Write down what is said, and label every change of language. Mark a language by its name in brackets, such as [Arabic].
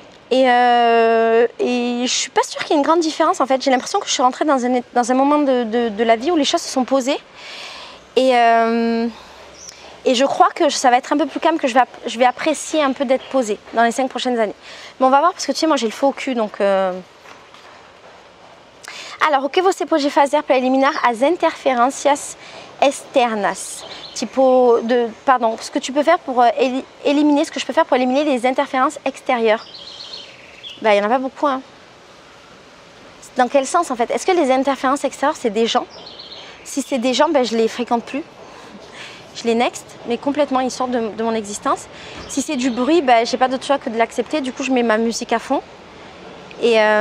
[French] Et je suis pas sûre qu'il y ait une grande différence en fait. J'ai l'impression que je suis rentrée dans un moment de la vie où les choses se sont posées. Et je crois que ça va être un peu plus calme, que je vais apprécier un peu d'être posée dans les 5 prochaines années. Mais on va voir parce que tu sais, moi j'ai le faux au cul donc... [Portuguese] Alors, o que você pode fazer para eliminar as interferências externas? [French] Pardon, ce que tu peux faire pour éliminer, ce que je peux faire pour éliminer les interférences extérieures. Ben, il n'y en a pas beaucoup. Hein. Dans quel sens en fait? Est-ce que les interférences extérieures c'est des gens? Si c'est des gens, ben, je les fréquente plus. Je les next, mais complètement, ils sortent de mon existence. Si c'est du bruit, ben, j'ai pas d'autre choix que de l'accepter. Du coup, je mets ma musique à fond. Et